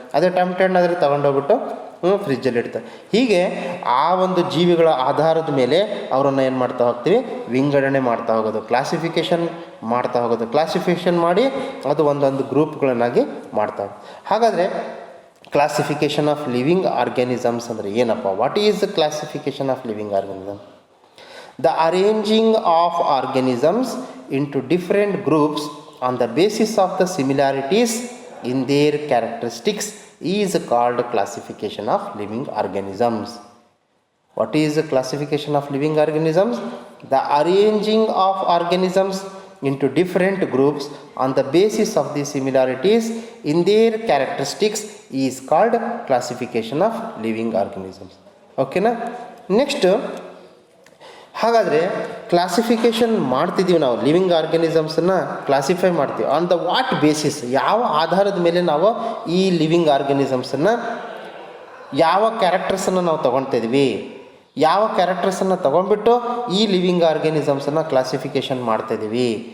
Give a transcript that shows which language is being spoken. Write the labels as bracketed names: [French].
[Kannada] ಅದೇ ಟೊಮೆಟೊ ಹಣ್ಣಾದರೆ ತೊಗೊಂಡೋಗ್ಬಿಟ್ಟು ಫ್ರಿಜ್ಜಲ್ಲಿ ಇಡ್ತಾರೆ. ಹೀಗೆ ಆ ಒಂದು ಜೀವಿಗಳ ಆಧಾರದ ಮೇಲೆ ಅವರನ್ನು ಏನು ಮಾಡ್ತಾ ಹೋಗ್ತೀವಿ, ವಿಂಗಡಣೆ ಮಾಡ್ತಾ ಹೋಗೋದು, ಕ್ಲಾಸಿಫಿಕೇಷನ್ ಮಾಡ್ತಾ ಹೋಗೋದು. ಕ್ಲಾಸಿಫಿಕೇಷನ್ ಮಾಡಿ ಅದು ಒಂದೊಂದು ಗ್ರೂಪ್ಗಳನ್ನಾಗಿ ಮಾಡ್ತಾ ಹೋಗೋದು. ಹಾಗಾದರೆ ಕ್ಲಾಸಿಫಿಕೇಷನ್ ಆಫ್ ಲಿವಿಂಗ್ ಆರ್ಗ್ಯಾನಿಸಮ್ಸ್ ಅಂದರೆ ಏನಪ್ಪ? [English] What is the classification of living organism? The arranging of organisms into different groups on the basis of the similarities in their characteristics is called classification of living organisms. What is the classification of living organisms? The arranging of organisms into different groups on the basis of the similarities in their characteristics is called classification of living organisms. Okay na? [Kannada] Next, ಹಾಗಾದರೆ classification ಮಾಡ್ತಿದ್ದೀವಿ ನಾವು, living ಆರ್ಗ್ಯಾನಿಸಮ್ಸನ್ನು classify ಮಾಡ್ತೀವಿ. [English] On the what basis? [Kannada] ಯಾವ ಆಧಾರದ ಮೇಲೆ ನಾವು ಈ living ಆರ್ಗ್ಯಾನಿಸಮ್ಸನ್ನು, ಯಾವ ಕ್ಯಾರೆಕ್ಟರ್ಸನ್ನು ನಾವು ತೊಗೊಳ್ತಿದ್ವಿ, ಯಾವ ಕ್ಯಾರೆಕ್ಟರ್ಸನ್ನು ತೊಗೊಂಡ್ಬಿಟ್ಟು ಈ ಲಿವಿಂಗ್ ಆರ್ಗ್ಯಾನಿಸಮ್ಸನ್ನು ಕ್ಲಾಸಿಫಿಕೇಷನ್ ಮಾಡ್ತಿದ್ದೀವಿ?